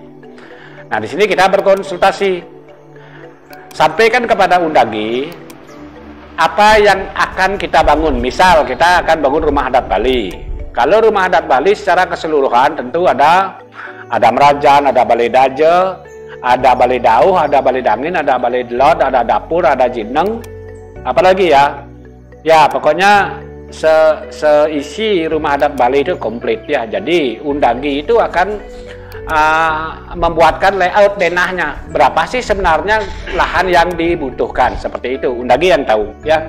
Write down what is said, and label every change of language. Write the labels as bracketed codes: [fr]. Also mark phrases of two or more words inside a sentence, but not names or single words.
[id] Nah, di sini kita berkonsultasi, sampaikan kepada Undagi apa yang akan kita bangun. Misal kita akan bangun rumah adat Bali. Kalau rumah adat Bali secara keseluruhan tentu ada merajan, ada balai daje, ada balai dauh, ada balai dangin, ada balai delot, ada dapur, ada jineng, apalagi ya. Ya, pokoknya seisi rumah adat Bali itu komplit ya. Jadi Undagi itu akan membuatkan layout denahnya. Berapa sih sebenarnya lahan yang dibutuhkan, seperti itu Undagi yang tahu ya.